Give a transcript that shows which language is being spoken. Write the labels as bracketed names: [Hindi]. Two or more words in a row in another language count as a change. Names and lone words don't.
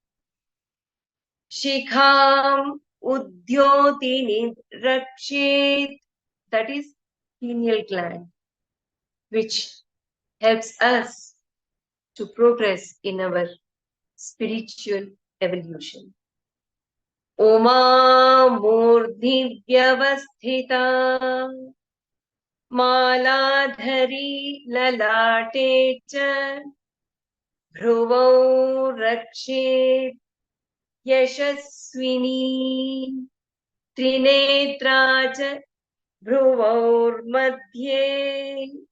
[Sanskrit] Shikham Udyotini Rakshet, [English] that is pineal gland, which helps us to progress in our spiritual evolution. [Sanskrit] Oma Murdhi Vyavasthita Maladhari Lalate Cha Bhruvau Rakshet Yashaswini Trinetra Cha Bhruvor Madhye